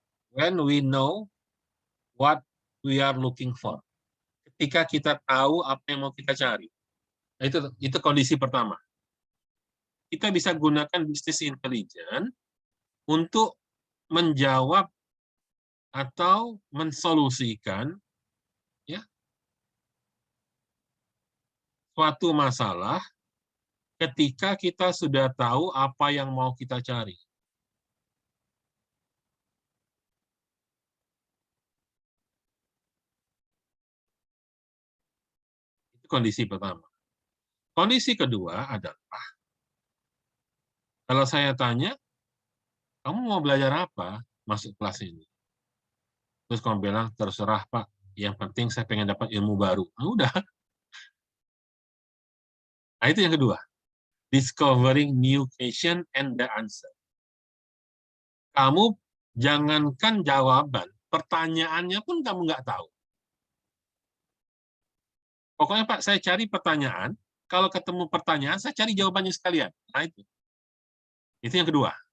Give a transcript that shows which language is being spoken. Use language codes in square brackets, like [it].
[en] When we know what we are looking for. [id] Ketika kita tahu apa yang mau kita cari. Nah, itu kondisi pertama. Kita bisa gunakan bisnis intelijen untuk menjawab atau mensolusikan ya suatu masalah ketika kita sudah tahu apa yang mau kita cari. kondisi pertama. Kondisi kedua adalah, kalau saya tanya, kamu mau belajar apa masuk kelas ini? Terus kamu bilang, terserah Pak, yang penting saya pengen dapat ilmu baru. Nah, udah. Nah, itu yang kedua. [en] Discovering new question and the answer. [id] Kamu jangankan jawaban, pertanyaannya pun kamu nggak tahu. Pokoknya Pak, saya cari pertanyaan, kalau ketemu pertanyaan, saya cari jawabannya sekalian. Nah, itu. Itu yang kedua.